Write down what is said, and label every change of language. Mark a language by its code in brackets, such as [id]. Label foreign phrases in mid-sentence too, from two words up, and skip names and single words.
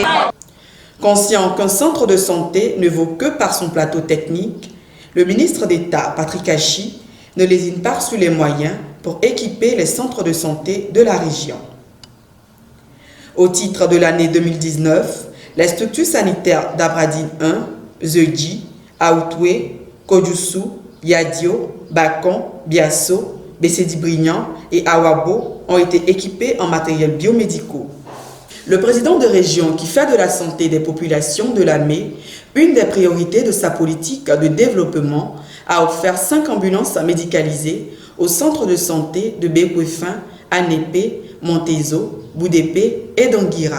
[fr] Conscient qu'un centre de santé ne vaut que par son plateau technique, le ministre d'État, Patrick Achi, ne lésine pas sur les moyens pour équiper les centres de santé de la région. Au titre de l'année 2019, les structures sanitaires d'Abradine 1, Zedji, Aoutoué, Kodjoussou, Yadio, Bakon, Biasso, Bessedi-Brignan et Awabo ont été équipés en matériel biomédicaux. Le président de région qui fait de la santé des populations de Lamé une des priorités de sa politique de développement a offert 5 ambulances médicalisées au centre de santé de Bekwefin, Anépé, Montezo, Boudépé et Danguira.